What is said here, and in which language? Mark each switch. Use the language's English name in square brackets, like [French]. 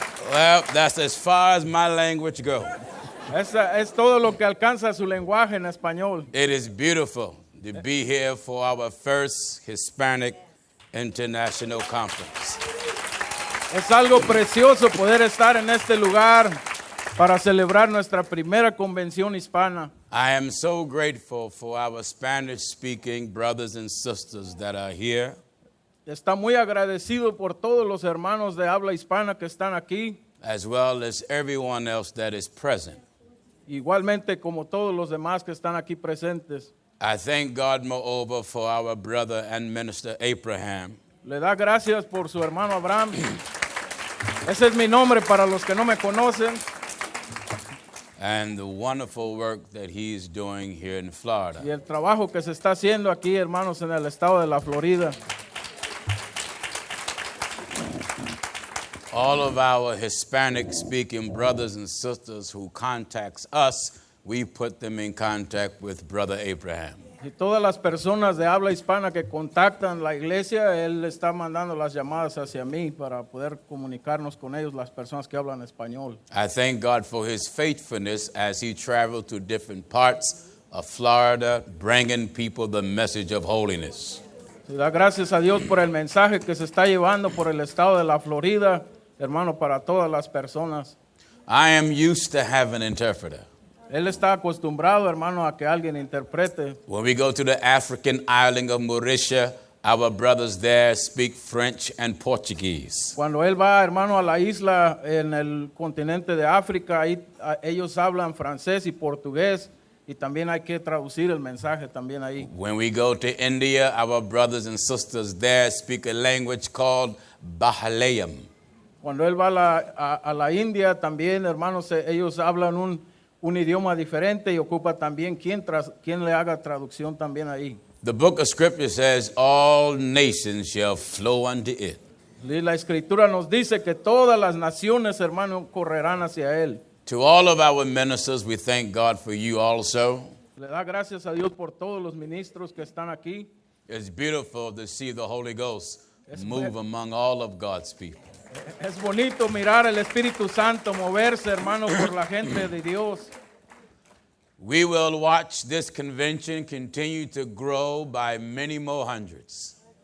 [English] Well, that's as far as my language goes. [Spanish] Es todo lo que alcanza su lenguaje en español. [English] It is beautiful to be here for our first Hispanic International Conference. [Spanish] Es algo precioso poder estar en este lugar para celebrar nuestra primera convención hispana. [English] I am so grateful for our Spanish-speaking brothers and sisters that are here. [Spanish] Está muy agradecido por todos los hermanos de habla hispana que están aquí, [English] as well as everyone else that is present. [Spanish] igualmente como todos los demás que están aquí presentes. [English] I thank God, moreover, for our brother and minister Abraham. [Spanish] Le da gracias por su hermano Abraham. Ese es mi nombre para los que no me conocen. [English] And the wonderful work that he's doing here in Florida. [Spanish] Y el trabajo que se está haciendo aquí, hermanos, en el estado de la Florida. [English] All of our Hispanic-speaking brothers and sisters who contacts us, we put them in contact with Brother Abraham. [Spanish] Y todas las personas de habla hispana que contactan la iglesia, él está mandando las llamadas hacia mí para poder comunicarnos con ellos, las personas que hablan español. [English] I thank God for his faithfulness as he traveled to different parts of Florida, bringing people the message of holiness. [Spanish] Le da gracias a Dios por el mensaje que se está llevando por el estado de la Florida, hermano, para todas las personas. [English] I am used to having an interpreter. [Spanish] Él está acostumbrado, hermano, a que alguien interprete. [English] When we go to the African island of Mauritius, our brothers there speak French and Portuguese. [Spanish] Cuando él va, hermano, a la isla en el continente de África, ahí, ellos hablan francés y portugués y también hay que traducir el mensaje también ahí. [English] When we go to India, our brothers and sisters there speak a language called Bahalayam. [Spanish] Cuando él va a la India, también, hermanos, ellos hablan un idioma diferente y ocupa también quien le haga traducción también ahí. [English] The book of Scripture says, all nations shall flow unto it. [Spanish] Y la Escritura nos dice que todas las naciones, hermano, correrán hacia él. [English] To all of our ministers, we thank God for you also. [Spanish] Le da gracias a Dios por todos los ministros que están aquí. [English] It's beautiful to see the Holy Ghost move among all of God's people. [Spanish] Es bonito mirar el Espíritu Santo moverse, hermano, por la gente de Dios. [English] We will watch this convention continue to grow by many more hundreds.